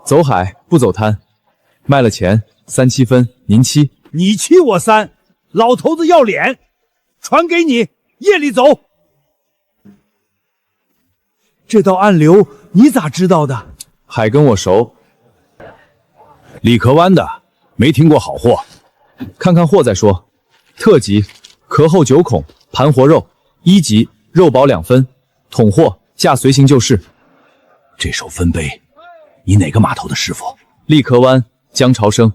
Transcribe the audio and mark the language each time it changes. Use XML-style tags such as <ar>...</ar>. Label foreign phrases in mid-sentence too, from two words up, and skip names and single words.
<zh>走海不走滩，卖了钱3、7分，您7。你7我3，老头子要臉，传給你，夜裡走。這道暗流你咋知道的？海跟我熟。李殼灣的，沒聽過好貨。看看貨再說。特級殼厚9孔，盤活肉；1級肉薄2分，桶貨價隨行就市。這手分杯，你哪個碼頭的師傅？立殼灣江潮生。</zh>